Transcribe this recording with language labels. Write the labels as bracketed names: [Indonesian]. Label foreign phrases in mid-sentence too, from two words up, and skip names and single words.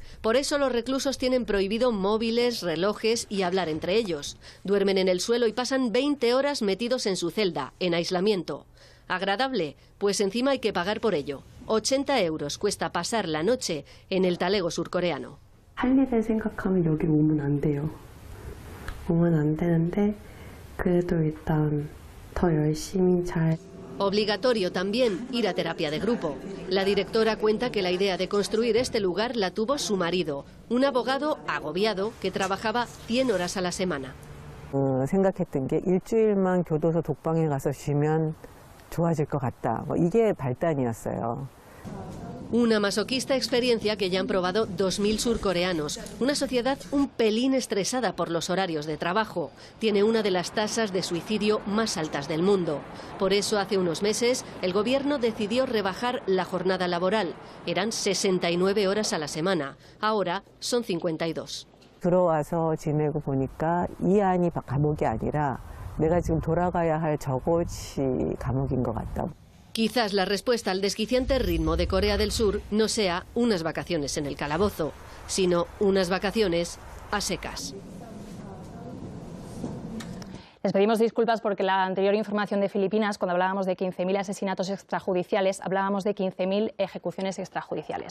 [Spanish] Por eso los reclusos tienen prohibido móviles, relojes y hablar entre ellos. Duermen en el suelo y pasan 20 horas metidos en su celda, en aislamiento. ¿Agradable? Pues encima hay que pagar por ello. 80 € cuesta pasar la noche en el talego surcoreano. [Korean] 할 일을 생각하면 여기 오면 안 돼요. 오면 안 되는데 그래도 일단 더 열심히 잘. [Spanish] Obligatorio también ir a terapia de grupo. La directora cuenta que la idea de construir este lugar la tuvo su marido, un abogado agobiado que trabajaba 100 horas a la semana. [Korean] 생각했던 게 일주일만 교도소 독방에 가서 쉬면 좋아질 것 같다. 이게 발단이었어요. [Spanish] Una masoquista experiencia que ya han probado 2.000 surcoreanos. Una sociedad un pelín estresada por los horarios de trabajo. Tiene una de las tasas de suicidio más altas del mundo. Por eso, hace unos meses, el gobierno decidió rebajar la jornada laboral. Eran 69 horas a la semana. Ahora son 52. [Korean] 들어와서 지내고 보니까 이 안이 감옥이 아니라 내가 지금 돌아가야 할 저곳이 감옥인 것 같다. [Spanish] Quizás la respuesta al desquiciante ritmo de Corea del Sur no sea unas vacaciones en el calabozo, sino unas vacaciones a secas. Les pedimos disculpas porque la anterior información de Filipinas, cuando hablábamos de 15.000 asesinatos extrajudiciales, hablábamos de 15.000 ejecuciones extrajudiciales.